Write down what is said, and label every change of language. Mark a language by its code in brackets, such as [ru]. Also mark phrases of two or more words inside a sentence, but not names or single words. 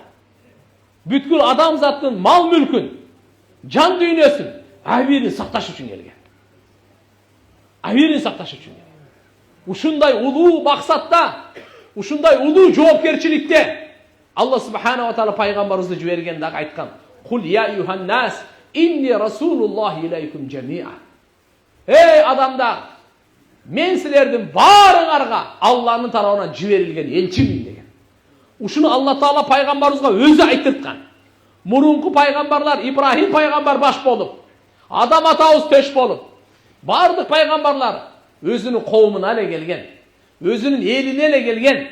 [ky] Бүткүл адамзаттын мал мүлкүн, жан дүйнөсүн, абийирин сакташ үчүн келген. Абийирин сакташ үчүн келген. Ушундай улуу максатта, ушундай улуу жоопкерчиликте Алла [ar] سبحانه وتعالى [ky] пайгамбарыбызды жиберген дагы айткан: [ar] "قل يا أيها الناس إني رسول الله إليكم جميعا." [ky] Эй адамдар, мен силердин баарыңарга Алланын тарабынан жиберилген элчимин деген. Ушуну Алла таала пайгамбарыбызга өзү айтырткан. Мурунку пайгамбарлар, Ибрахим пайгамбар баш болуп, Адам атабыз төш болуп, бардык пайгамбарлар өзүнүн коомуна эле келген, өзүнүн элине эле келген.